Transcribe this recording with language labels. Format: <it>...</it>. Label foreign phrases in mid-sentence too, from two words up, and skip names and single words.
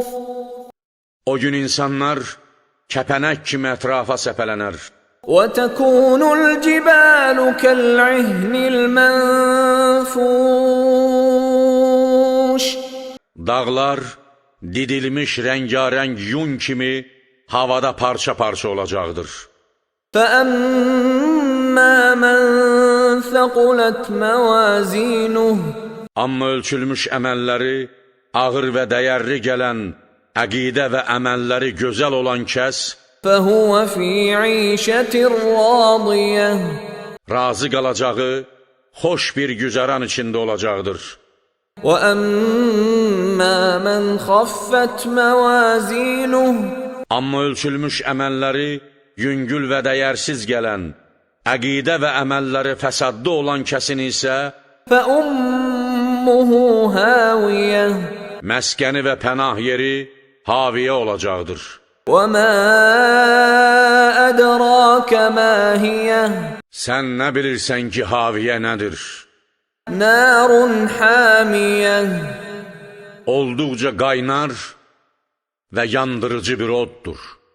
<az>O gün insanlar kəpənək kimi ətrafa səpələnər.</az> <ar>وَتَكُونُ الْجِبَالُ كَالْعِهْنِ الْمَنْفُوشِ.</ar> <az>Dağlar didilmiş rəngarəng yun kimi havada parça-parça olacaqdır.</az> <ar>فَأَمَّا مَنْ ثَقُلَتْ مَوَازِينُهُ.</ar> <az>Amma ölçülmüş əməlləri ağır və dəyərli gələn, əqidə və əməlləri gözəl olan kəs</az> <ar>فَهُوَ فِي عِيشَةٍ رَاضِيَةٍ.</ar> <az>razı qalacağı, xoş bir güzəran içində olacaqdır.</az> <ar>وَأَمَّا مَنْ خَفَّتْ مَوَازِينُهُ.</ar> <az>Amma ölçülmüş əməlləri yüngül və dəyərsiz gələn, əqidə və əməlləri fəsadlı olan kəsin isə</az> <ar>فَأُمُّهُ هَاوِيَةٌ.</ar> <az>məskəni və pənah yeri haviyə olacaqdır.</az> <ar>وَمَا أَدْرَاكَ مَا هِيَهْ.</ar> <az>Sən nə bilirsən ki, haviyə nədir?</az> <ar>نَارٌ حَامِيَةٌ.</ar> <az>Olduqca qaynar və yandırıcı bir oddur.</az>